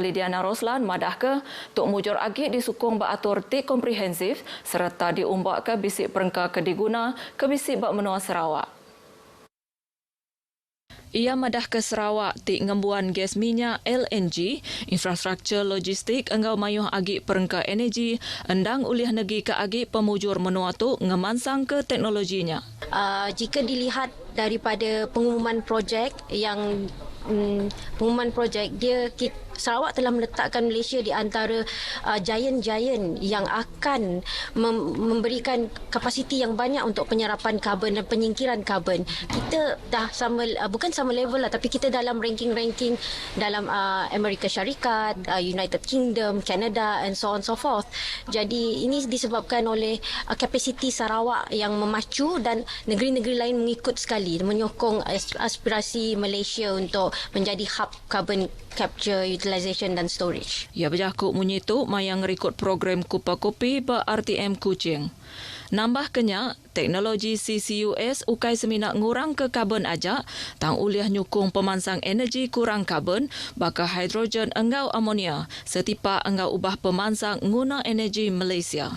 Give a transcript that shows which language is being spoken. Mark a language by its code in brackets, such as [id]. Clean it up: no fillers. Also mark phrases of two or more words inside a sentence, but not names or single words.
[iba] Lidiana Roslan madah ke tok mujur agi disukung bak atur tik komprehensif serta diumbak ke bisik perengka ke diguna ke bisik bak menua Sarawak. Ia madah ke Sarawak tik ngembuan gas minyak LNG, infrastruktur logistik engau mayuh agi perengka energi, endang ulih negeri ke agi pemujur menua tu ngemansang ke teknologinya. [ms] Jika dilihat daripada pengumuman projek Sarawak telah meletakkan Malaysia di antara giant-giant yang akan memberikan kapasiti yang banyak untuk penyerapan karbon dan penyingkiran karbon. Kita dah bukan sama level lah, tapi kita dalam ranking-ranking dalam Amerika Syarikat, [en] United Kingdom, Canada and so on so forth. [ms] Jadi ini disebabkan oleh kapasiti Sarawak yang memacu dan negeri-negeri lain mengikut sekali menyokong aspirasi Malaysia untuk menjadi hub [en] carbon capture, utilization [ms] dan storage. [iba] Ia berjakuk menyitu mayang rekod program Kupa Kopi ba RTM Kuching. Nambah kenyak, teknologi CCUS ukai seminak ngurang ke karbon ajak, tang uliah nyukung pemansang energi kurang karbon, baka hidrogen enggau amonia, setipa enggau ubah pemansang guna energi Malaysia.